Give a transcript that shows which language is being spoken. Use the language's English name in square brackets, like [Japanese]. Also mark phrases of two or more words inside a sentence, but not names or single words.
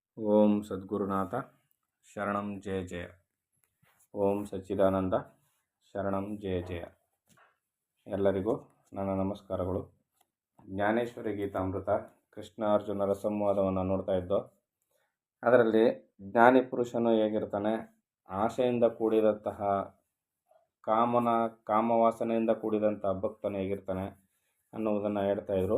[Sanskrit] ಓಂ ಸದ್ಗುರುನಾಥ ಶರಣಂ ಜಯ ಜಯ. ಓಂ ಸಚ್ಚಿದಾನಂದ ಶರಣಂ ಜಯ ಜಯ. [Kannada] ಎಲ್ಲರಿಗೂ ನನ್ನ ನಮಸ್ಕಾರಗಳು. ಜ್ಞಾನೇಶ್ವರಿ ಗೀತಾಮೃತ ಕೃಷ್ಣ ಅರ್ಜುನರ ಸಂವಾದವನ್ನು ನೋಡ್ತಾ ಇದ್ದೋ. ಅದರಲ್ಲಿ ಜ್ಞಾನಿ ಪುರುಷನು ಹೇಗಿರ್ತಾನೆ, ಆಶೆಯಿಂದ ಕೂಡಿದಂತಹ ಕಾಮವಾಸನೆಯಿಂದ ಕೂಡಿದಂತಹ ಭಕ್ತನು ಹೇಗಿರ್ತಾನೆ ಅನ್ನುವುದನ್ನು ಹೇಳ್ತಾ ಇದ್ರು.